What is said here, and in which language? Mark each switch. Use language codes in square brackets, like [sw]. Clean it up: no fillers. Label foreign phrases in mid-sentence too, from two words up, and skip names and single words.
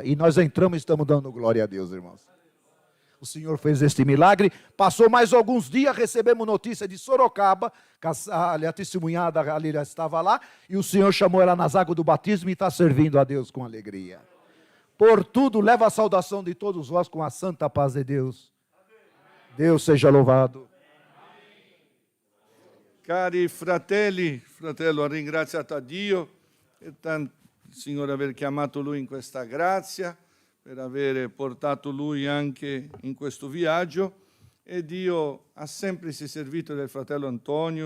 [pt] E nós entramos e estamos dando glória a Deus, irmãos. O Senhor fez este milagre, passou mais alguns dias, recebemos notícia de Sorocaba, a testemunhada ali estava lá, e o Senhor chamou ela nas águas do batismo e está servindo a Deus com alegria. Por tudo, leva a saudação de todos vós com a santa paz de Deus. Deus seja louvado. [it] Cari fratello, ha ringraziato a Dio per il Signore aver chiamato lui in questa grazia, per aver portato lui anche in questo viaggio, e Dio ha sempre si servito del fratello Antonio.